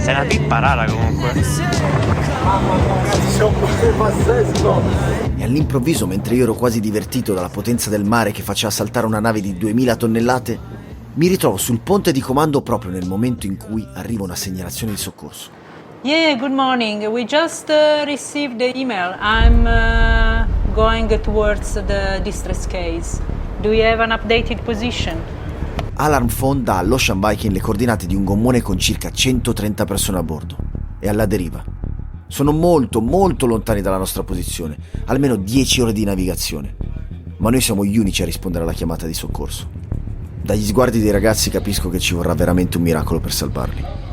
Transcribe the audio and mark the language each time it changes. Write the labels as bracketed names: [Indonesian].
[Italian] Sei una pippa rara comunque. Mamma mia ragazzi, c'è un potere pazzesco! E all'improvviso, mentre io ero quasi divertito dalla potenza del mare che faceva saltare una nave di 2000 tonnellate, mi ritrovo sul ponte di comando proprio nel momento in cui arriva una segnalazione di soccorso. [English] Yeah, good morning. We just received the email. I'm going towards the distress case. Do you have an updated position? [Italian] Alarm Phone dà all'Ocean Viking le coordinate di un gommone con circa 130 persone a bordo. È alla deriva. Sono molto, molto lontani dalla nostra posizione, almeno 10 ore di navigazione. Ma noi siamo gli unici a rispondere alla chiamata di soccorso. Dagli sguardi dei ragazzi capisco che ci vorrà veramente un miracolo per salvarli.